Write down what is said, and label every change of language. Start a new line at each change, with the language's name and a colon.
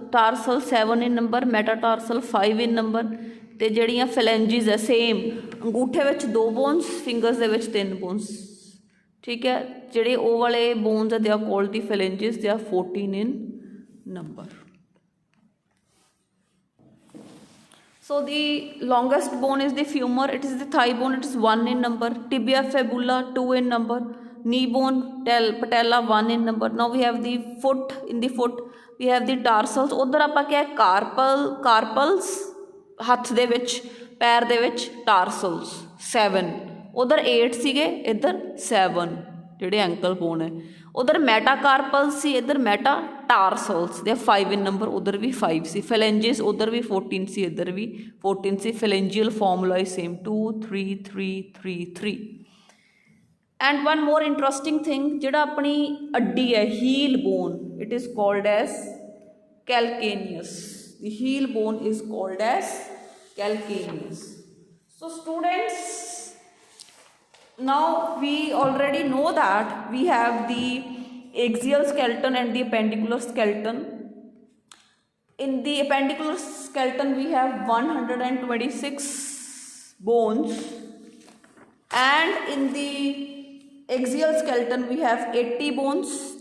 Punjabi: Tarsal 7 in number, ਮੈਟਾਟਾਰਸਲ 5 in number. ਅਤੇ ਜਿਹੜੀਆਂ ਫਲੈਂਜਿਸ ਹੈ ਸੇਮ, ਅੰਗੂਠੇ ਵਿੱਚ 2 bones, ਫਿੰਗਰਸ ਦੇ ਵਿੱਚ 3 bones, ਠੀਕ ਹੈ। ਜਿਹੜੇ ਉਹ ਵਾਲੇ ਬੋਨਸ
English: ਦੇ ਆ ਕੋਲਡ ਦੀ ਫਲੈਂਜਿਸ,
Punjabi: ਦੇ ਆ 14 in number।
English: so the longest bone is the femur, it is the thigh bone, it is 1 in number। tibia, fibula 2 in number। knee bone, patella 1 in number। now we have the foot, in the foot we have the tarsals।
Punjabi: ਉੱਧਰ ਆਪਾਂ ਕਿਹਾ ਕਾਰਪਲਸ ਹੱਥ ਦੇ ਵਿੱਚ, ਪੈਰ ਦੇ ਵਿੱਚ ਟਾਰਸਲਸ 7, ਉਧਰ 8 ਸੀਗੇ, ਇੱਧਰ 7 ਜਿਹੜੇ ਐਂਕਲ ਬੋਨ ਹੈ। ਉਧਰ ਮੈਟਾਕਾਰਪਲਸ ਸੀ, ਇੱਧਰ ਮੈਟਾਟਾਰਸਲਸ ਦੇ 5 in ਨੰਬਰ, ਉਧਰ ਵੀ 5 ਸੀ। ਫੈਲੈਂਜਿਸ ਉਧਰ ਵੀ 14 ਸੀ, ਇੱਧਰ ਵੀ 14 ਸੀ।
English: phalangeal formula is same,
Punjabi: 2 3 3 3 3।
English: and one more interesting thing,
Punjabi: ਜਿਹੜਾ ਆਪਣੀ ਅੱਡੀ ਹੈ heel bone,
English: It is called as calcaneus. the heel bone is called as calcaneus। so students, now we already know that we have the axial skeleton and the appendicular skeleton। In the appendicular skeleton, we have 126 bones, and in the axial skeleton, we have 80 bones.